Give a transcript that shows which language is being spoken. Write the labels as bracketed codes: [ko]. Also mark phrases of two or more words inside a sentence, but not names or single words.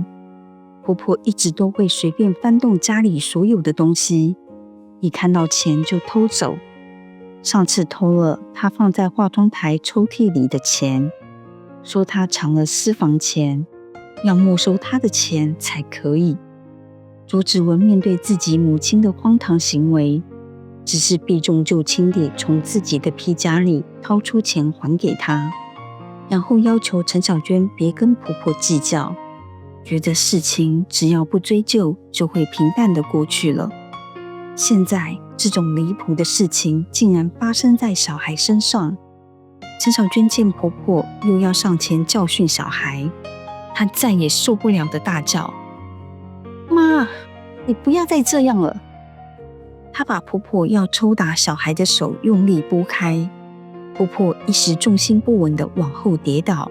[zh] 婆婆一直都會隨便翻動家裡所有的東西，一看到錢就偷走。上次偷了她放在化妝台抽屜裡的錢，說她藏了私房錢，要沒收她的錢才可以。卓子文面對自己母親的荒唐行為，只是避重就輕地從自己的皮夾裡掏出錢還給她，然後要求陳小娟別跟婆婆計較，覺得事情只要不追究就會平淡地過去了。現在這種離譜的事情竟然發生在小孩身上。陳小娟見婆婆又要上前教訓小孩，她再也受不了的大叫：媽，你不要再這樣了！她把婆婆要抽打小孩的手用力撥開，婆婆一時重心不穩的往後跌倒。